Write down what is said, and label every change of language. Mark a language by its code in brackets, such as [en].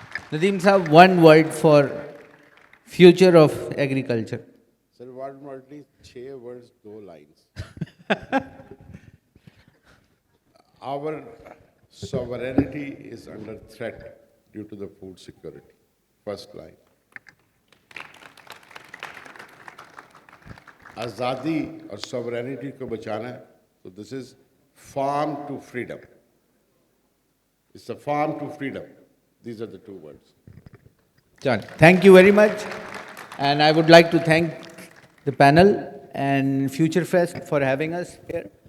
[en] Nadeem Saab, one word for future of agriculture. Sir word merely 6 words 2 lines. Our sovereignty is under threat due to the food security. First line. [ur] آزادی اور sovereignty کو بچانا ہے تو [en] this is farm to freedom. It's a farm to freedom. These are the 2 words. John, thank you very much. And I would like to thank the panel and Future Fest for having us here.